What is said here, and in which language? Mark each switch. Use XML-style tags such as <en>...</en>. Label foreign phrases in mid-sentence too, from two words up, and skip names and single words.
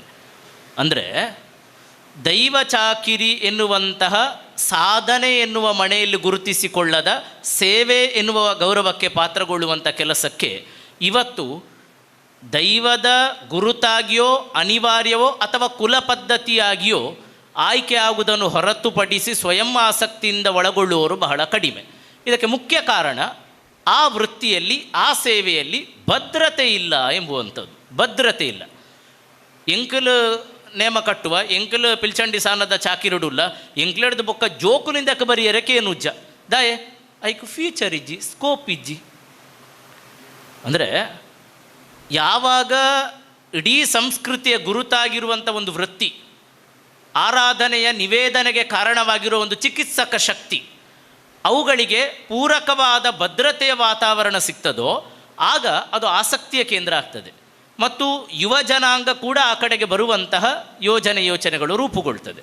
<kn>ಅಂದರೆ ದೈವ ಚಾಕಿರಿ ಎನ್ನುವಂತಹ ಸಾಧನೆ ಎನ್ನುವ ಮನೆಯಲ್ಲಿ ಗುರುತಿಸಿಕೊಳ್ಳದ ಸೇವೆ ಎನ್ನುವ ಗೌರವಕ್ಕೆ ಪಾತ್ರಗೊಳ್ಳುವಂಥ ಕೆಲಸಕ್ಕೆ ಇವತ್ತು ದೈವದ ಗುರುತಾಗಿಯೋ ಅನಿವಾರ್ಯವೋ ಅಥವಾ ಕುಲ ಪದ್ಧತಿಯಾಗಿಯೋ ಆಯ್ಕೆ ಆಗುವುದನ್ನು ಹೊರತುಪಡಿಸಿ ಸ್ವಯಂ ಆಸಕ್ತಿಯಿಂದ ಒಳಗೊಳ್ಳುವವರು ಬಹಳ ಕಡಿಮೆ. ಇದಕ್ಕೆ ಮುಖ್ಯ ಕಾರಣ ಆ ವೃತ್ತಿಯಲ್ಲಿ, ಆ ಸೇವೆಯಲ್ಲಿ ಭದ್ರತೆ ಇಲ್ಲ ಎಂಬುವಂಥದ್ದು. ಭದ್ರತೆ ಇಲ್ಲ.</kn> <tcy>ಎಂಕಲು ನೇಮ ಕಟ್ಟುವ, ಎಂಕಲು ಪಿಲ್ಚಂಡಿ ಸಾನದ ಚಾಕಿರುಡುಲ್ಲ, ಎಂಕ್ಲೆಡ್ದು ಬೊಕ್ಕ ಜೋಕುಲಿಂದಕ್ಕೆ ಬರಿಯರೆ ಕೇನುಜ್ಜ ದಾಯೆ ಐಕು ಫ್ಯೂಚರ್ ಇಜ್ಜಿ, ಸ್ಕೋಪ್ ಇಜ್ಜಿ.</tcy> <kn>ಅಂದರೆ ಯಾವಾಗ ಇಡೀ ಸಂಸ್ಕೃತಿಯ ಗುರುತಾಗಿರುವಂಥ ಒಂದು ವೃತ್ತಿ, ಆರಾಧನೆಯ ನಿವೇದನೆಗೆ ಕಾರಣವಾಗಿರುವ ಒಂದು ಚಿಕಿತ್ಸಕ ಶಕ್ತಿ, ಅವುಗಳಿಗೆ ಪೂರಕವಾದ ಭದ್ರತೆಯ ವಾತಾವರಣ ಸಿಗ್ತದೋ ಆಗ ಅದು ಆಸಕ್ತಿಯ ಕೇಂದ್ರ ಆಗ್ತದೆ ಮತ್ತು ಯುವ ಜನಾಂಗ ಕೂಡ ಆ ಕಡೆಗೆ ಬರುವಂತಹ ಯೋಚನೆಗಳು ರೂಪುಗೊಳ್ತದೆ.</kn>